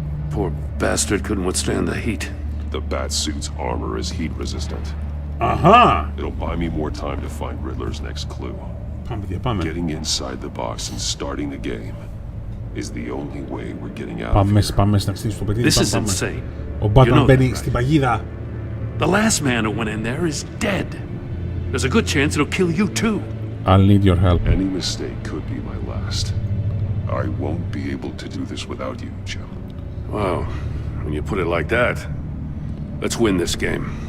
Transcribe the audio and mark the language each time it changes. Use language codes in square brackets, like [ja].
[en] Poor bastard couldn't withstand the heat. The Batsuit's armor is heat resistant. It'll buy me more time to find Riddler's next clue. Getting inside the box and starting the game is the only way we're getting out of here. [el] Πάμε να στήσεις το παιδί. [en] This is insane. [el] Ο Batman μπαίνει στην παγίδα. [en] The last man who went in there is dead. There's a good chance it'll kill you too. I'll need your help. Any mistake could be my last. I won't be able to do this without you, Jim. Wow, when you put it like that, let's win this game.